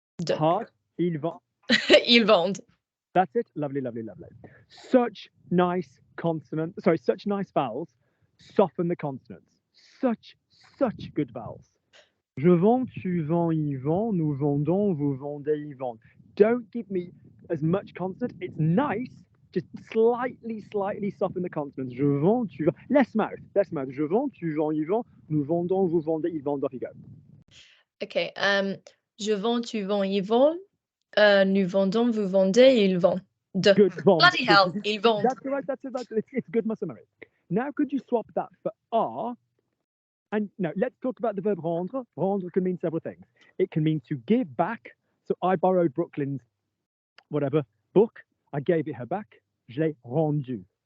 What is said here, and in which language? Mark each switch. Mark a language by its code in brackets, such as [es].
[en] Hard. [fr] Il vend. Ils vendent. [en] That's it. Lovely, lovely, lovely. Such nice consonants. Sorry, such nice vowels. Soften the consonants. Such good vowels. [fr] Je vends, tu vends, il vend. Nous vendons, vous vendez, ils vendent. [en] Don't give me as much consonant. It's nice. Just slightly soften the consonants. [fr] Je vends, tu vends. [en] Less mouth. [fr] Je vends, tu vends, il vend. Nous vendons, vous vendez, ils vendent. [en] Off you go. Okay. [fr] Je vends, tu vends, il vend. Nous vendons, vous vendez, il vend. [en] Good. Vend. Bloody hell, [fr] il vend. [en] That's right. That's it. It's good muscle memory. Now, could you swap that for are? And no, let's talk about the verb rendre. Rendre can mean several things. It can mean to give back. So I borrowed Brooklyn's book. I gave it her back. [fr] Je l'ai rendu.